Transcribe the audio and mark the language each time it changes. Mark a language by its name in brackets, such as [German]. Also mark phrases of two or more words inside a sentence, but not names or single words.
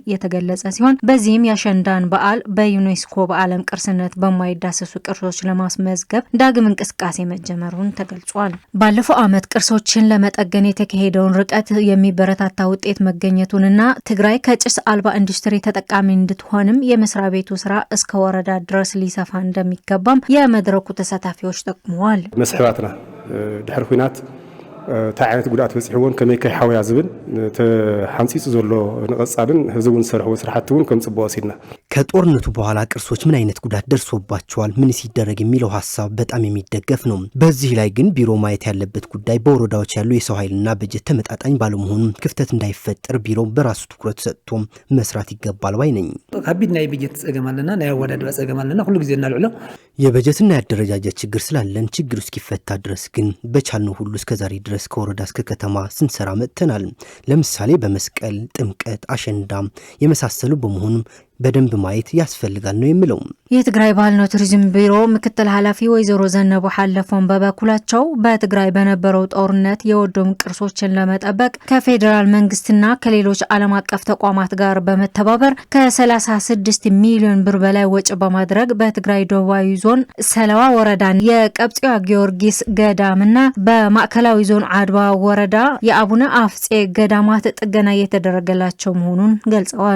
[Amharic] የተገለጸ ሲሆን በዚህም የአሸንዳን በዓል በዩኔስኮ በዓለም ቅርስነት በማይዳሰሱ ቅርሶች ለማስመዝገብ ዳግም እንቅስቃሴ መጀመሩን ተገልጿል። ባለፈው ዓመት ቅርሶችን ለመጠገን የተካሄደውን ርቀት የሚበረታታ ውጤት መገኘቱንና ትግራይ ከጭስ አልባ ኢንዱስትሪ ተጠቃሚ እንድትሆንም የመስሪያ ቤቱ ስራ እስከ ወረዳ ድረስ ሊሰፋ እንደሚገባም የመድረኩ ተሳታፊዎች ጠቁመዋል። [Tigrinya] መስሕባትና ድሕሪ ኩናት እንታይ ዓይነት ጉድኣት በፂሕዎን ከመይ ከይሓውያ ዝብል ተሓንፂፁ ዘሎ ንቐጻልን ህዝቡን ዝሰርሕዎ ስራሕቲ እውን ከም ጽቡቕ ወሲድና [Amharic] ከጦርነቱ በኋላ ቅርሶች ምን አይነት ጉዳት ደርሶባቸዋል፣ ምን ሲደረግ የሚለው ሐሳብ በጣም የሚደገፍ ነው። በዚህ ላይ ግን ቢሮ ማየት ያለበት ጉዳይ በወረዳዎች ያለው የሰው ኃይልና በጀት ተመጣጣኝ ባለመሆኑ ክፍተት እንዳይፈጠር ቢሮ በራሱ ትኩረት ሰጥቶ መስራት ይገባል ባይ ነኝ። [Tigrinya] ከቢድ ናይ በጀት ጸገማለና ናይ አወዳድባ ጸገማለና ሁሉ ጊዜ እናልዕሎ [Amharic] የበጀትና ያደረጃጀት ችግር ስላለን ችግሩ እስኪፈታ ድረስ ግን በቻልነው ሁሉ እስከዛሬ ድረስ ከወረዳ እስከ ከተማ ስንሰራ መጥተናል። ለምሳሌ በመስቀል፣ ጥምቀት፣ አሸንዳ የመሳሰሉ በመሆኑም በደንብ ማየት ያስፈልጋል ነው የሚለው። የትግራይ ባህልና ቱሪዝም ቢሮ ምክትል ኃላፊ ወይዘሮ ዘነቡ ሐለፎን በበኩላቸው በትግራይ በነበረው ጦርነት የወደሙ ቅርሶችን ለመጠበቅ ከፌዴራል መንግስትና ከሌሎች ዓለም አቀፍ ተቋማት ጋር በመተባበር ከ36 ሚሊዮን ብር በላይ ወጪ በማድረግ በትግራይ ደቡባዊ ዞን ሰለዋ ወረዳን የቀብጽያ ጊዮርጊስ ገዳምና በማዕከላዊ ዞን አድዋ ወረዳ የአቡነ አፍጼ ገዳማት ጥገና እየተደረገላቸው መሆኑን ገልጸዋል።